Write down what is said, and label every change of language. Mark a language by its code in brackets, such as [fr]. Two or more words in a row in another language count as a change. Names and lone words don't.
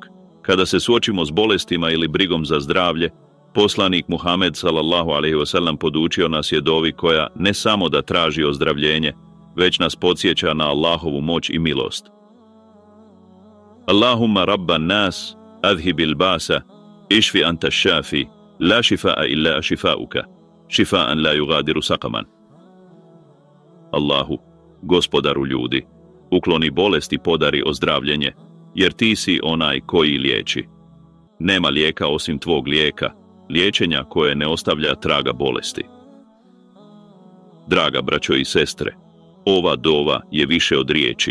[bs] Kada se suočimo s bolestima ili brigom za zdravlje, poslanik Muhammed [ar] صلى الله عليه وسلم [bs] podučio nas je dovi koja ne samo da traži ozdravljenje, već nas podsjeća na Allahovu moć i milost. [ar] اللهم رب الناس, أذهب البأس، اشف أنت الشافي، لا شفاء إلا شفاؤك، شفاء لا يغادر سقما. [bs] Allahu, gospodaru ljudi, ukloni bolesti i podari ozdravljenje, jer ti si onaj koji liječi. Nema lijeka osim tvog lijeka, liječenja koje ne ostavlja traga bolesti. Draga braćo i sestre, ova dova je više od riječi.